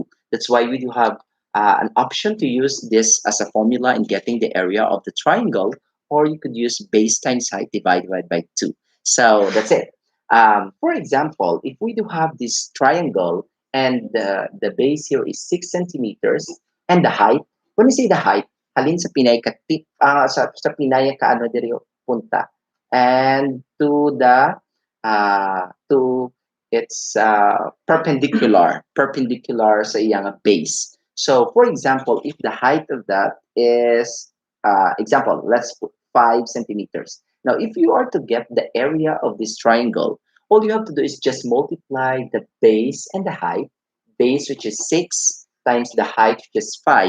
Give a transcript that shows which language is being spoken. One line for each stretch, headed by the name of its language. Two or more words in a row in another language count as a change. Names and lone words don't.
English: That's why we do have an option to use this as a formula in getting the area of the triangle, or you could use base times height divided by 2. So that's it. For example, if we do have this triangle and the base here is 6 centimeters and the height, when we say the height,
Hiligaynon: halin sa Pinay ka tip, sa Pinay ka ano diri punta,
English: and to its perpendicular
Hiligaynon: sa iyang base.
English: So for example, if the height of that is example, let's put 5 centimeters. Now, if you are to get the area of this triangle, all you have to do is just multiply the base and the height. Base, which is 6, times the height, which is 5.